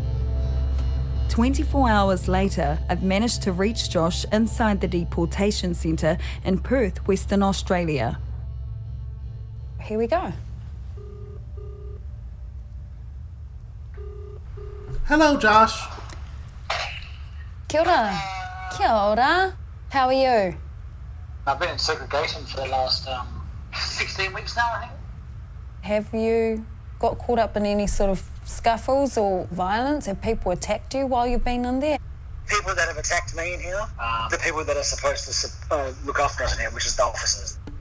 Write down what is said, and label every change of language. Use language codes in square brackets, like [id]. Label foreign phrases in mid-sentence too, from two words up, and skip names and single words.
[en] 24 hours later, I've managed to reach Josh inside the deportation centre in Perth, Western Australia. Here we go. Hello, Josh. [mi] Kia ora. Kia ora. [en] How are you? I've been in segregation for the last 16 weeks now, I think. Have you got caught up in any sort of scuffles or violence? Have people attacked you while you've been in there? People that have attacked me in here, the people that are supposed to look after us in here, which is the officers.